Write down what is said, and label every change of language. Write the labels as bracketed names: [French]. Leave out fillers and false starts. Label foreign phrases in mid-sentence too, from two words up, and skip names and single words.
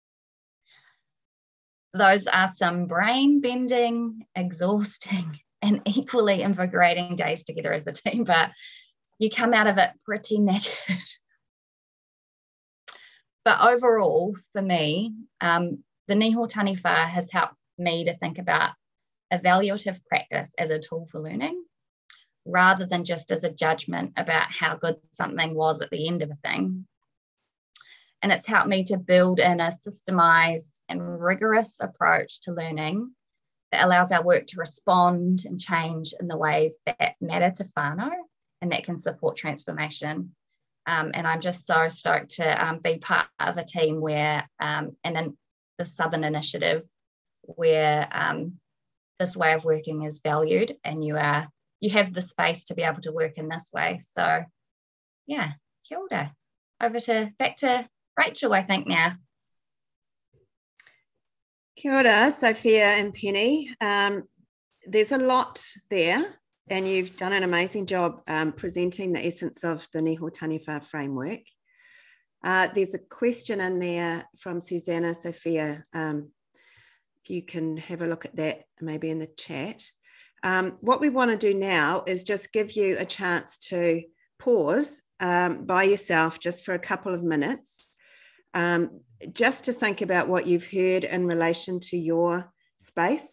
[English] Those are some brain-bending, exhausting, and equally invigorating days together as a team, but you come out of it pretty knackered. But overall, for me, the niho taniwha has helped me to think about evaluative practice as a tool for learning, rather than just as a judgment about how good something was at the end of a thing. And it's helped me to build in a systemized and rigorous approach to learning that allows our work to respond and change in the ways that matter to whānau and that can support transformation. And I'm just so stoked to be part of a team where, and in the Southern Initiative, where this way of working is valued, and you have the space to be able to work in this way. So yeah, [Māori] kia ora. [English] Back to Rachel, I think now. [Māori] Kia ora, [English] Sophia and Penny. There's a lot there, and you've done an amazing job presenting the essence of the niho taniwha framework. There's a question in there from Susanna, Sophia. If you can have a look at that, maybe in the chat. What we want to do now is just give you a chance to pause by yourself just for a couple of minutes, just to think about what you've heard in relation to your space.